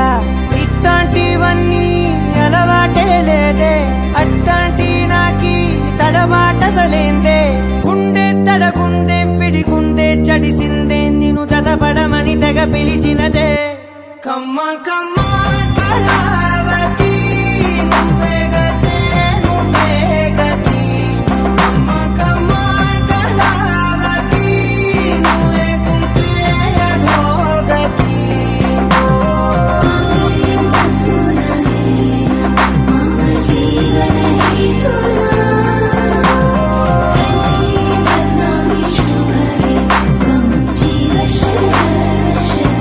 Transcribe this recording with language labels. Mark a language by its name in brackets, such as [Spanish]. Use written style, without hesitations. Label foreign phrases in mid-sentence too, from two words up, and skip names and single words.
[Telugu] ఇట్లాంటివన్నీ అలవాటే లేదే అట్లాంటి నాకి తడబాటసలేందే గుండె తడగుందే పిడిగుందే చడిసిందే నిన్ను చదపడమని తెగ పిలిచినదే కమ్మ కమ్మ కళావతి నువ్వే గతే నువ్వే గతి కమ్మ కమ్మ కళావతి నువ్వే కుంటే అధోగతి [Sanskrit] मांगल्यं तत्पुनरेण मम जीवन हेतुना कंठे बध्नामि शुभगे त्वं जीव शरदर्शनम्